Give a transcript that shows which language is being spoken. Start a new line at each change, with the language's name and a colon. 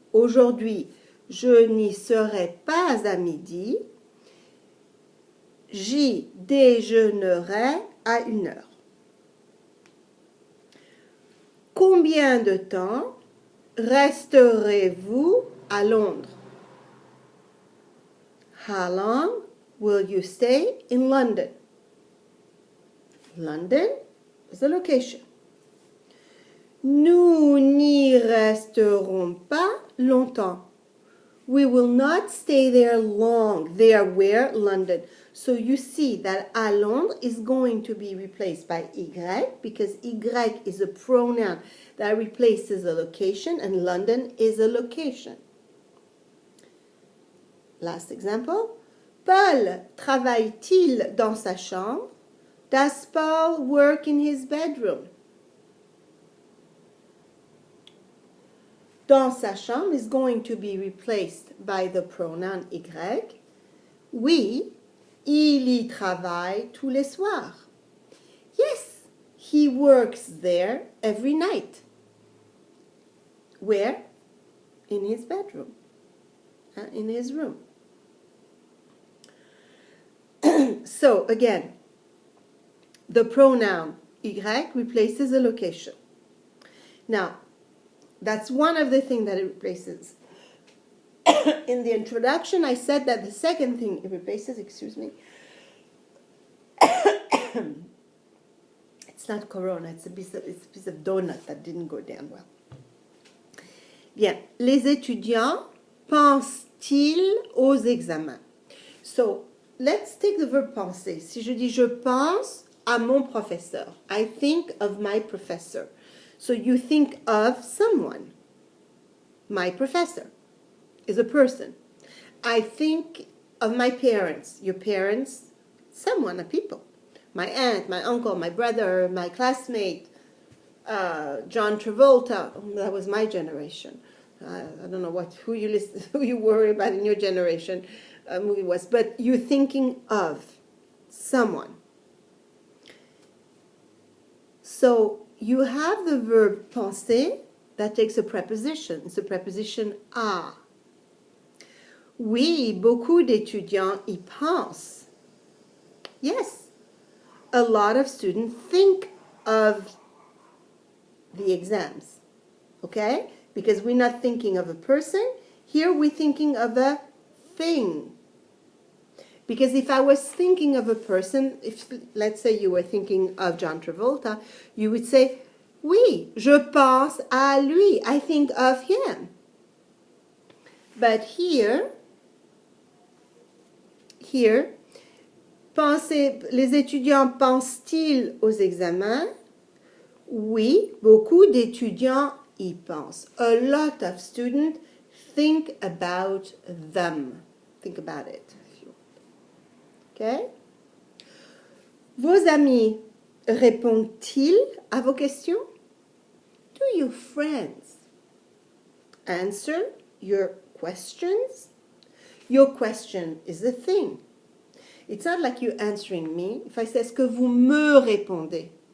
French: Aujourd'hui, je n'y serai pas à midi. J'y déjeunerai à 1h. Combien de temps resterez-vous à Londres?
English: How long will you stay in London? London is a location.
French: Nous n'y resterons pas longtemps.
English: We will not stay there long. There where? London. So you see that
French: à Londres
English: is going to be replaced by Y because Y is a pronoun that replaces a location and London is a location. Last example.
French: Paul travaille-t-il dans sa chambre?
English: Does Paul work in his bedroom?
French: Dans sa chambre
English: is going to be replaced by the pronoun Y.
French: Oui, il y travaille tous les soirs.
English: Yes, he works there every night. Where? In his bedroom. In his room. So, again, the pronoun Y replaces a location. Now, that's one of the things that it replaces. In the introduction, I said that the second thing it replaces, excuse me, it's not corona, it's a piece of donut that didn't go down well.
French: Bien, les étudiants pensent-ils aux examens?
English: So, let's take the verb penser.
French: Si je dis je pense à mon professeur,
English: I think of my professor. So you think of someone. My professor is a person. I think of my parents. Your parents, someone, a people. My aunt, my uncle, my brother, my classmate, John Travolta. That was my generation. I don't know who you worry about in your generation movie was, but you're thinking of someone. So you have the verb penser that takes a preposition. It's a preposition à.
French: Oui, beaucoup d'étudiants y pensent.
English: Yes, a lot of students think of the exams, okay? Because we're not thinking of a person. Here we're thinking of a thing. Because if I was thinking of a person, if let's say you were thinking of John Travolta, you would say,
French: oui, je pense à lui.
English: I think of him. But here,
French: les étudiants pensent-ils aux examens? Oui, beaucoup d'étudiants y pensent.
English: A lot of students think about them. Think about it. Okay? Vos amis répondent-ils à vos questions? Do your friends answer your questions? Your question is a thing. It's not like you answering me. If I say,
French: est-ce que vous me répondez?